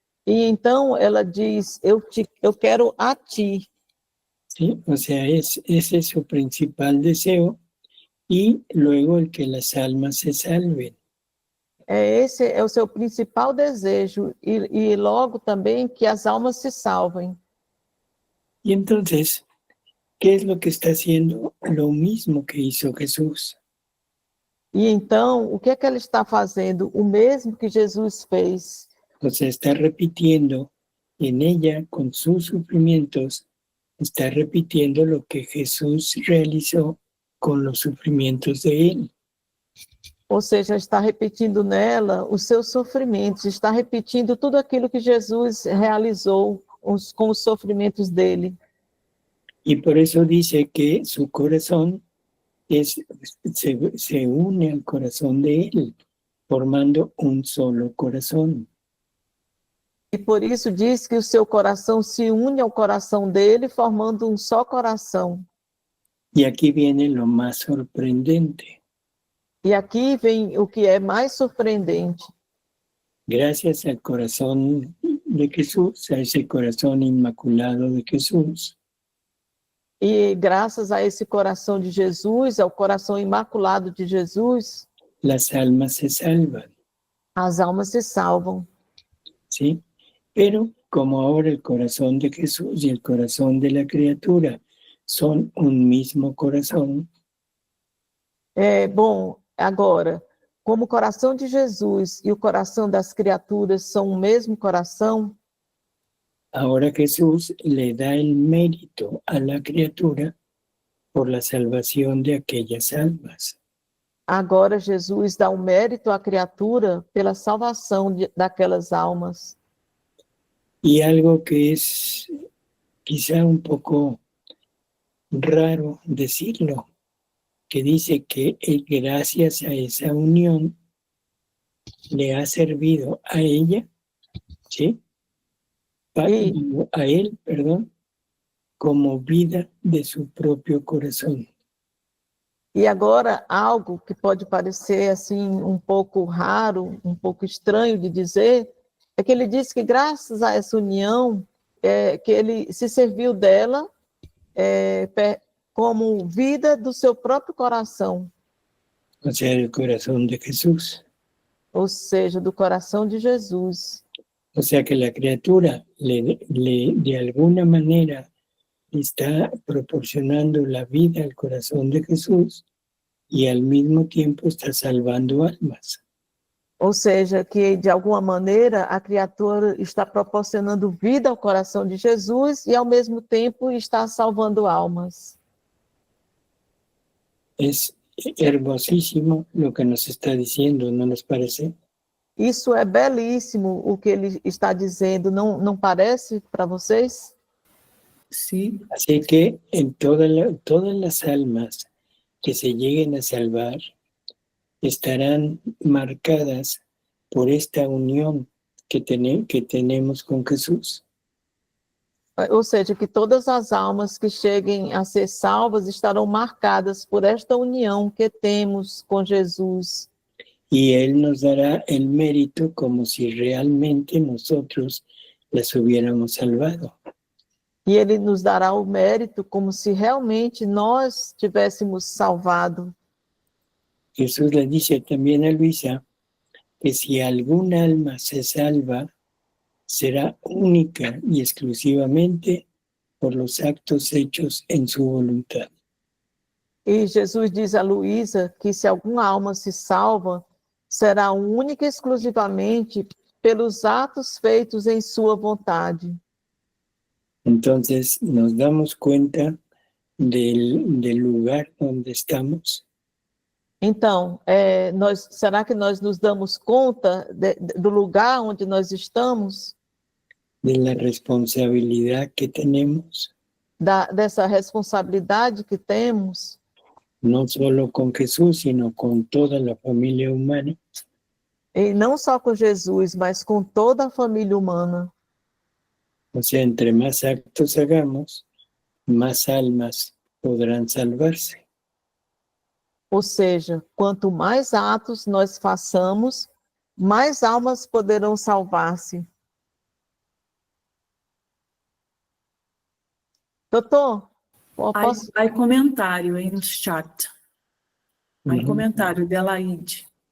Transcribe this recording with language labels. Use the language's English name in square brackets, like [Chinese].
[Portuguese] E então ela diz, eu quero a ti. [Spanish] Sí, o sea, ese es su principal deseo. Y luego el que las almas se salven. [Portuguese] Esse é o seu principal desejo. E logo também que as almas se salvem. [Spanish] Y entonces, ¿qué es lo que está haciendo? Lo mismo que hizo Jesús. [Portuguese] E então, o que é que ela está fazendo? O mesmo que Jesus fez. [Spanish] O sea, está repitiendo en ella, con sus sufrimientos, está repitiendo lo que Jesús realizó con los sufrimientos de él. [Portuguese] Ou seja, está repetindo nela os seus sofrimentos, está repetindo tudo aquilo que Jesus realizou com os sofrimentos dele. [Spanish] Y por eso dice que su corazón se une al corazón de él, formando un solo corazón. [Portuguese] E por isso diz que o seu coração se une ao coração dele, formando um só coração. [Spanish] Y aquí viene lo más sorprendente. [Portuguese] E aqui vem o que é mais surpreendente. [Spanish] Gracias al corazón de Jesús, a ese corazón inmaculado de Jesús, [Portuguese] E graças a esse coração de Jesus, ao coração imaculado de Jesus, [Spanish] las almas se salvan, [Portuguese] as almas se salvam. [Spanish] ¿sí? Pero como ahora el corazón de Jesús y el corazón de la criatura son un mismo corazón, [Portuguese] Bom, agora, como o coração de Jesus e o coração das criaturas são o mesmo coração, [Spanish] ahora Jesús le da el mérito a la criatura por la salvación de aquellas almas. [Portuguese] agora Jesus dá o mérito à criatura pela salvação daquelas almas. [Spanish] Y algo que es quizá un poco raro decirlo, que dice que gracias a esa unión le ha servido a ella, ¿sí? A él, perdón, como vida de su propio corazón. [Portuguese] E agora, algo que pode parecer assim um pouco raro, um pouco estranho de dizer, é que ele diz que graças a essa união, que ele se serviu dela como vida do seu próprio coração. [Spanish] O sea, el corazón de Jesús. [Portuguese] Ou seja, do coração de Jesus. [Spanish] O sea que la criatura de alguna manera está proporcionando la vida al corazón de Jesús y al mismo tiempo está salvando almas. [Portuguese] Ou seja, que de alguma maneira a criatura está proporcionando vida ao coração de Jesus e ao mesmo tempo está salvando almas. [Spanish] Es hermosísimo lo que nos está diciendo, ¿no nos parece? [Portuguese] Isso é belíssimo o que ele está dizendo, não parece para vocês? Sim. [Spanish] Así que en todas las almas que se lleguen a salvar estarán marcadas por esta unión que tenemos con Jesús. [Portuguese] Ou seja, que todas as almas que cheguem a ser salvas estarão marcadas por esta união que temos com Jesus. [Spanish] Y Él nos dará el mérito como si realmente nosotros las hubiéramos salvado. [Portuguese] E ele nos dará o mérito como se realmente nós tivéssemos salvado. [Spanish] Jesús le dice también a Luisa que si algún alma se salva, será única y exclusivamente por los actos hechos en su voluntad. [Portuguese] E Jesus diz a Luísa que se alguma alma se salva, será única e exclusivamente pelos atos feitos em sua vontade. [Spanish] Entonces nos damos cuenta del lugar donde estamos. [Portuguese] Então, será que nós nos damos conta do lugar onde nós estamos? [Spanish] De la responsabilidad que tenemos. [Portuguese] Dessa responsabilidade que temos. [Spanish] No solo con Jesús, sino con toda la familia humana. [Portuguese] E não só com Jesus, mas com toda a família humana. [Spanish] O sea, entre más actos hagamos, más almas podrán salvarse. [Portuguese] Ou seja, quanto mais atos nós façamos, mais almas poderão salvar-se. Doutor, posso... Há comentário aí no chat. Há comentário de Alaide.